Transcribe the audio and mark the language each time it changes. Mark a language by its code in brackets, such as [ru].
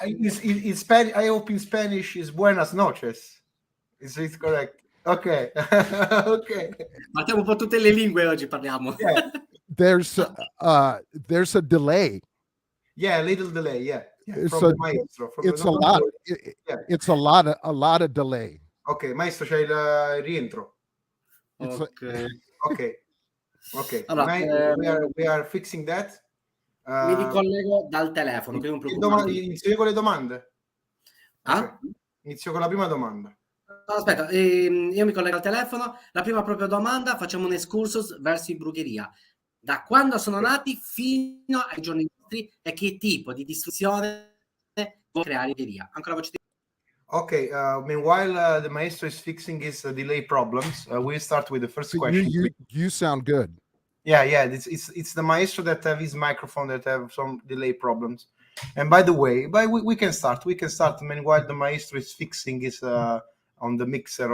[en] In Spanish, I hope in Spanish is [es] buenas noches. [en] Is it correct? Ok. Ok. [it] Partiamo un po' tutte le lingue oggi, parliamo. [en] Yeah. There's a delay. Yeah, a little delay. Yeah. It's From the Maestro. It's a lot of delay. [it] Ok, Maestro, c'è il rientro. Ok. Ok, Allora, [en] we are fixing that. [it] mi ricollego dal telefono, quindi non preoccupatevi. Inizio con le domande. Ah? Okay. Inizio con la prima domanda. No, aspetta, io mi collego al telefono. La prima proprio domanda, facciamo un excursus verso i Brujeria. Da quando sono nati fino ai giorni nostri e che tipo di distruzione può creare Brujeria? Ancora voce di... [en] Okay, meanwhile, the maestro is fixing his delay problems. We'll start with the first So question. you sound good. Yeah, it's the maestro that have his microphone that have some delay problems. And by the way, we can start. We can start. Meanwhile, the maestro is fixing his on the mixer